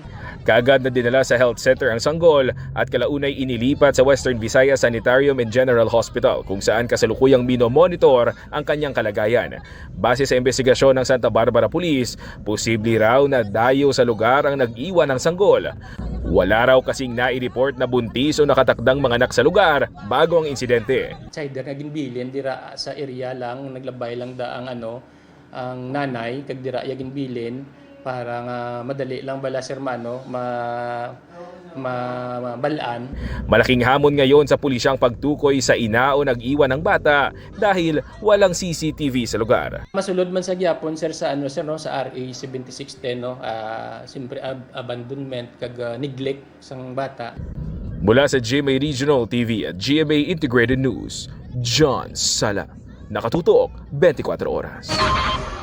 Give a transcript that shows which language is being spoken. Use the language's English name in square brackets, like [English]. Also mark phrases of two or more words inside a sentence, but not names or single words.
[Filipino] Kaagad na dinala sa health center ang sanggol at kalaunay inilipat sa Western Visayas Sanitarium and General Hospital kung saan kasalukuyang minomonitor ang kanyang kalagayan. Base sa investigasyon ng Santa Barbara Police, posible raw na dayo sa lugar ang nag-iwan ng sanggol. Wala raw kasing nai-report na buntis o nakatakdang mga anak sa lugar bago ang insidente. [Hiligaynon] Sider nga ginbilin dira sa area lang, naglabay lang da ang ang nanay kag dira ya ginbilin para nga madali lang bala si hermano mabalaan. [Filipino] Malaking hamon ngayon sa pulisyang pagtukoy sa ina o nag-iwan ng bata dahil walang CCTV sa lugar. [Hiligaynon] Masulod man sa gyapon sir sa sir no sa RA 7610 no, siyempre abandonment kag neglect sang bata. [Filipino] Mula sa GMA Regional TV at GMA Integrated News, John Sala. Nakatutok 24 oras.